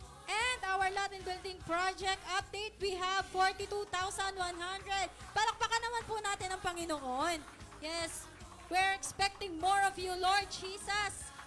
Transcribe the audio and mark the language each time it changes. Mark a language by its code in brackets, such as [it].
[en] And our Latin Building Project update, we have 42,100. [tl] Palakpakan naman po natin ang Panginoon. [en] Yes, we're expecting more of you, Lord Jesus.